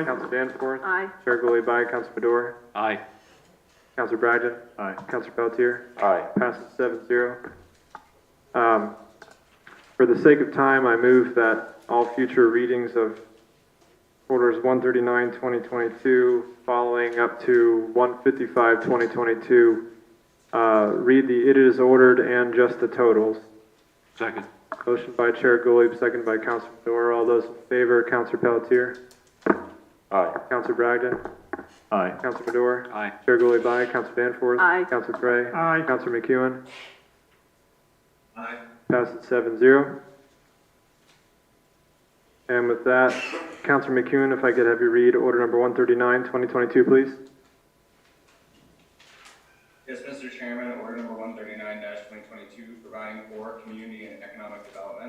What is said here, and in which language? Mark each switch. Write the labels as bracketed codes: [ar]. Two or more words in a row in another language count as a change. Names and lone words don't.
[en] Danforth. Aye. Chair Gully, aye. Council Madore. Aye. Council Bragdon. Aye. Council Pelletier. Aye. Passes 7-0. For the sake of time, I move that all future readings of orders 139, 2022, following up to 155, 2022, read the it is ordered and just the totals. Second. Motion by Chair Goulart, second by Councilor Madore. All those in favor, Councilor Pelletier. Aye. Councilor Bragdon. Aye. Councilor Madore. Aye. Chair Goulart, aye. Councilor Danforth. Aye. Councilor Cray. Aye. Councilor McEwen. Aye. Passes 7-0. And with that, Councilor McEwen, if I could have you read order number 139, 2022, please. Yes, Mr. Chairman, order number 139-2022, providing for community and economic development.